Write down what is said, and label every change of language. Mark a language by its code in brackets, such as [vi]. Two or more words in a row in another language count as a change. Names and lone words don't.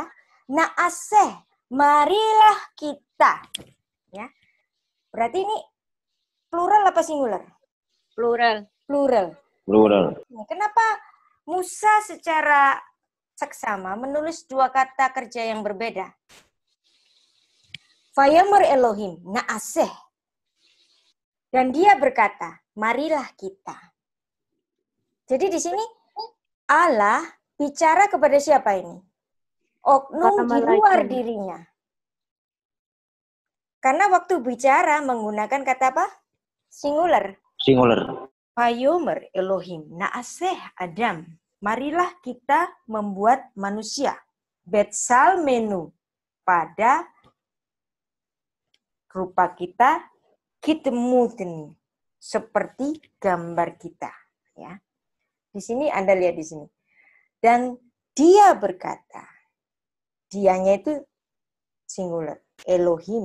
[id] Na'aseh, marilah kita. Ya. Berarti ini plural apa singular? Plural. Kenapa Musa secara seksama menulis 2 kata kerja yang berbeda? [he] ויאמר אלוהים, נעשה. [id] Dan dia berkata, marilah kita. Jadi di sini Allah bicara kepada siapa ini? Oknum di luar dirinya. Karena waktu bicara menggunakan kata apa? Singular. Singular. [he] ויאמר אלוהים נעשה אדם. [id] Marilah kita membuat manusia. Betsalmenu pada rupa kita, kitmuten seperti gambar kita. Ya, di sini Anda lihat di sini. Dan dia berkata, dianya itu singular, Elohim.